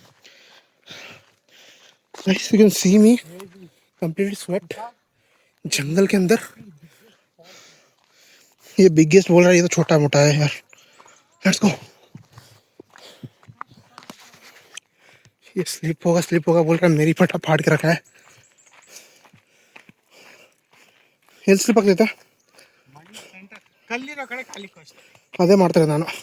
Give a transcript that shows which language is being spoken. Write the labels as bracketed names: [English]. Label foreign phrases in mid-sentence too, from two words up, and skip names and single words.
[English] guys you can see me completely sweat. [Hindi] जंगल के अंदर ये बिगेस्ट बोल रहा है, ये तो छोटा मोटा है यार. [English] let's go. [Hindi] ये स्लिप होगा बोल रहा है. मेरी फटा फाड़ के रखा है. [Kannada] ಎಲ್ಲಿ ಸ್ಲಿಪ್ ಆಗ್ತೈತೆ? ಕಲ್ಲಿರೋ ಕಡೆ ಖಾಲಿ ಕಷ್ಟ. ಅದೇ ಮಾಡ್ತಾರೆ ನಾನು.